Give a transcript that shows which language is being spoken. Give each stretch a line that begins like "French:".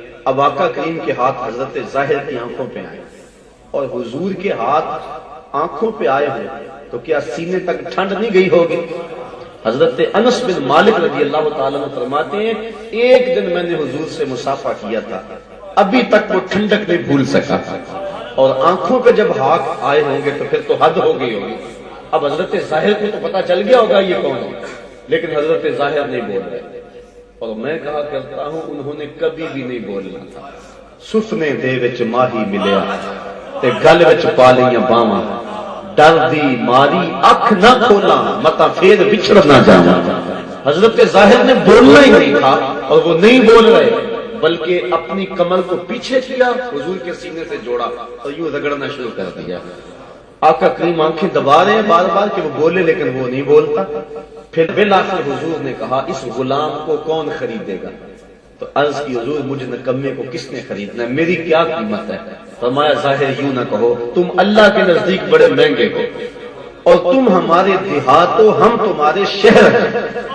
Urdu: اب آقا کریم کے ہاتھ حضرت ظاہر کی آنکھوں پہ آئے، اور حضور کے ہاتھ آنکھوں پہ آئے ہوئے تو کیا سینے تک ٹھنڈ نہیں گئی ہوگی؟ حضرت انس بن مالک رضی اللہ تعالیٰ عنہ فرماتے ہیں ایک دن میں نے حضور سے مصافحہ کیا تھا، ابھی تک وہ ٹھنڈک نہیں بھول سکا، اور آنکھوں پہ جب ہاتھ آئے ہوں گے تو پھر تو حد ہو گئی ہوگی. اب حضرت ظاہر کو تو پتا چل گیا ہوگا یہ کون ہے، لیکن حضرت ظاہر نہیں بول رہے. اور میں کہا کرتا ہوں انہوں نے کبھی بھی نہیں بولنا تھا.
Punjabi: سفنے دے وچ ماہی ملیا تے گل وچ پا لیاں باواں، ڈر دی ماری اکھ نہ کھولا متا پھر بچھڑ نہ جاواں.
Urdu: حضرت ظاہر نے بولنا ہی نہیں تھا، اور وہ نہیں بول رہے بلکہ اپنی کمر کو پیچھے کیا، حضور کے سینے سے جوڑا اور یوں رگڑنا شروع کر دیا. آقا کریم آنکھیں دبا رہے ہیں بار بار کہ وہ بولے، لیکن وہ نہیں بولتا. پھر بالآخر حضور نے کہا اس غلام کو کون خریدے گا؟ تو عرض کی حضور مجھ نکمے کو کس نے خریدنا ہے، میری کیا قیمت ہے؟ فرمایا ظاہر یوں نہ کہو، تم اللہ کے نزدیک بڑے مہنگے ہو، اور تم ہمارے دیہات ہو، ہم تمہارے شہر ہیں.